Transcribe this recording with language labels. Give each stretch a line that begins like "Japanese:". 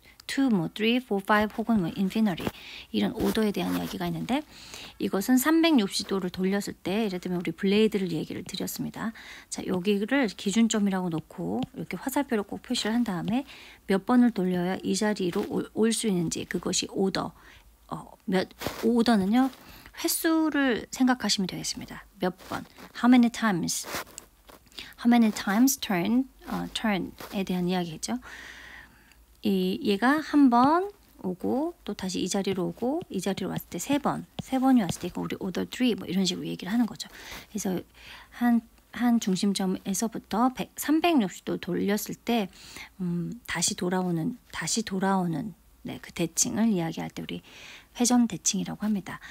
Korean: 2, 뭐 3, 4, 5 혹은 뭐 infinity 이런 오더에 대한 이야기가 있는데 이것은 360도를 돌렸을 때 예를 들면 우리 블레이드를 얘기를 드렸습니다. 자, 여기를 기준점이라고 놓고 이렇게 화살표로 꼭 표시를 한 다음에 몇 번을 돌려야 이 자리로 올 수 있는지 그것이 오더. 오더는요. 횟수를 생각하시면 되겠습니다. 몇 번.
English: How many times? How many times turn
Korean: 에 대한 이야기겠죠. 얘가 한 번 오고 또 다시 이 자리로 오고 이 자리로 왔을 때 세 번이 왔을 때 우리 order 3 뭐 이런 식으로 얘기를 하는 거죠. 그래서 한 중심점에서부터 360도 돌렸을 때 다시 돌아오는 네, 그 대칭을 이야기할 때 우리 회전 대칭이라고 합니다.